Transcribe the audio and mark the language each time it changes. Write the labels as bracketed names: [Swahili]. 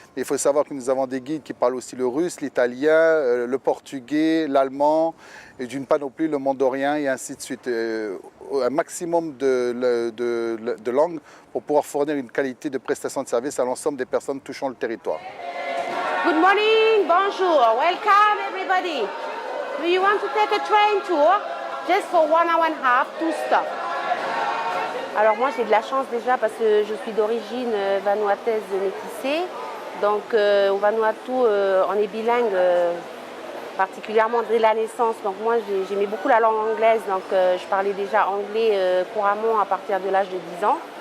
[French] Mais il faut savoir que nous avons des guides qui parlent aussi le russe, l'italien, le portugais, l'allemand, et d'une part non plus le mandorien et ainsi de suite. Un maximum de langues pour pouvoir fournir une qualité de prestation de service à l'ensemble des personnes touchant le territoire. [English] Good morning, [French] bonjour, [English] welcome everybody. Do you want to take a train tour? Just for 1 hour and a half, 2 stops. [French] Alors moi j'ai de la chance déjà parce que je suis d'origine vanuataise métissée. Donc au Vanuatu on est bilingue particulièrement dès la naissance. Donc moi j'aimais beaucoup la langue anglaise. Donc je parlais déjà anglais couramment à partir de l'âge de 10 ans.